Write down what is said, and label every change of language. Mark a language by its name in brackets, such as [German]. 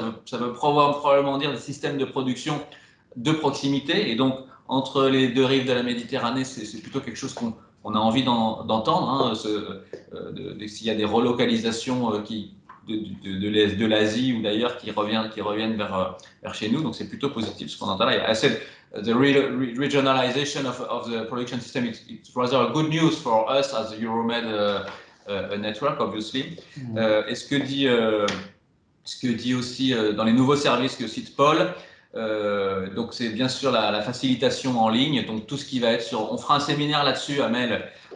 [French] Ça veut probablement dire des systèmes de production de proximité et donc entre les deux rives de la Méditerranée, c'est plutôt quelque chose qu'on a envie d'entendre. S'il y a des relocalisations de l'Asie ou d'ailleurs qui reviennent vers chez nous, donc c'est plutôt positif ce qu'on entend là. [English] I said the regionalization of the production system, it's rather good news for us as the EuroMed network, obviously. [French] Et ce que dit aussi dans les nouveaux services que cite Paul, donc c'est bien sûr la facilitation en ligne, donc tout ce qui va être on fera un séminaire là-dessus, Amel,